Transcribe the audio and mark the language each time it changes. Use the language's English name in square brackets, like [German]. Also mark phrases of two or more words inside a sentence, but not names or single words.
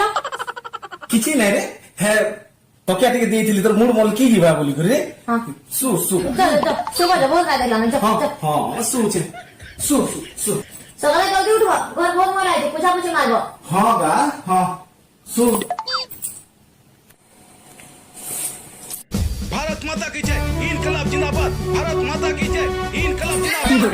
[Odia] କିଛି ନାଇଁ ରେ ହେ ତକିଆ ଟିକେ ଦେଇଥିଲି ତୋର ମୁଡ ମଲ କି ଯିବା ବୋଲି କରି ରେ ଶୁ ଶୁ ବହୁତ ଗାଧେଇଲାଣି ହଁ ଶୁଛେ ଶୁ ସକାଳେ ଜଲ୍ଦି ଉଠିବ ଘର ବହୁତ ମରା ହେଇଛି ପୂଜା ପୂଜି ମାରିବ ହଁ ଗା ହଁ ଶୁ [Hindi] भारत माता की जय इनकलाब जिंदाबाद भारत माता की जय इनकलाब जिंदाबाद